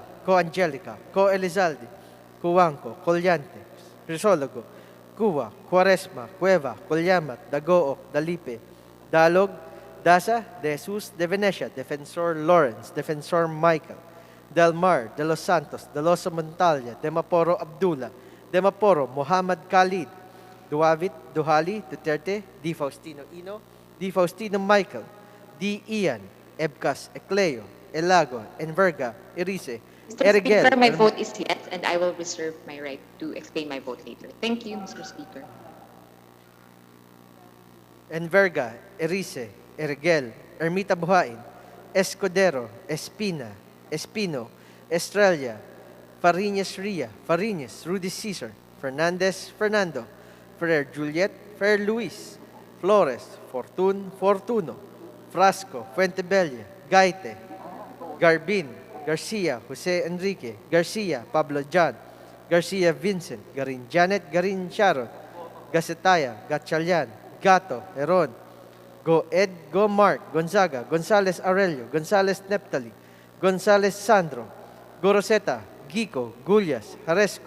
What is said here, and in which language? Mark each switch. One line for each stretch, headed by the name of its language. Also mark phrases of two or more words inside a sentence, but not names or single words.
English: Co Angelica, Co Elizalde, Cuanco, Collante, Crisologo, Cuba, Cuaresma, Cueva, Colyamat, Dagooc, Dalipe, Dalog, Dasa, De Jesus, De Venecia, Defensor Lawrence, Defensor Michael, Del Mar, De Los Santos, De Loso Montalia, De Maporo Abdullah, De Maporo Muhammad Khalid, Duavit, Duhali, Duterte, D. Faustino Ino, D. Faustino Michael, D. Ian, Ebcas, Ecleo, Elago, Enverga, Erice, Mr. Erigel. Speaker, my vote is yes, and I will reserve my right to explain my vote later. Thank you, Mr. Speaker. Enverga, Erice, Erigel, Ermita Buhain, Escudero, Espina, Espino, Estrella, Fariñas Ria, Fariñas, Rudy Cesar, Fernandez, Fernando, Ferrer Juliet, Ferrer Luis, Flores, Fortun, Fortuno, Frasco, Fuentebella, Gaite, Garbin, Garcia, Jose Enrique, Garcia, Pablo John, Garcia Vincent, Garin Janet, Garin Sharon, Gacetaya, Gatchalian, Gato, Heron, Go Ed, Go Mark, Gonzaga, Gonzales Aurelio, Gonzales Neptali, Gonzales Sandro, Go Roseta, Gico, Gullias, Haresco,